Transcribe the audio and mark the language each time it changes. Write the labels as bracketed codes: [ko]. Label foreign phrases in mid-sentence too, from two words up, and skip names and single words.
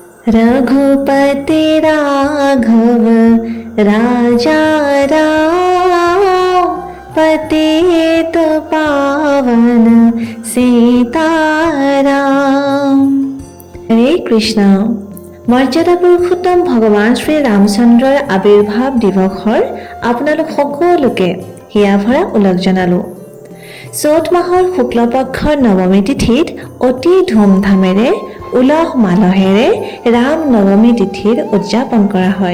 [hi] रघुपति राघव राजा राम, पतित पावन सीताराम। हरे कृष्ण। [as] মৰ্যাদা পুৰুষোত্তম ভগৱান শ্ৰী ৰামচন্দ্ৰৰ আবিৰ্ভাৱ দিৱসৰ আপোনালোক সকলোকে হিয়া ভৰা ওলগ জনালোঁ। চ'ত মাহৰ শুক্লপক্ষৰ নৱমী তিথিত অতি ধুমধামেৰে উলহ মালহেৰে ৰাম নৱমী তিথিৰ উদযাপন কৰা হয়।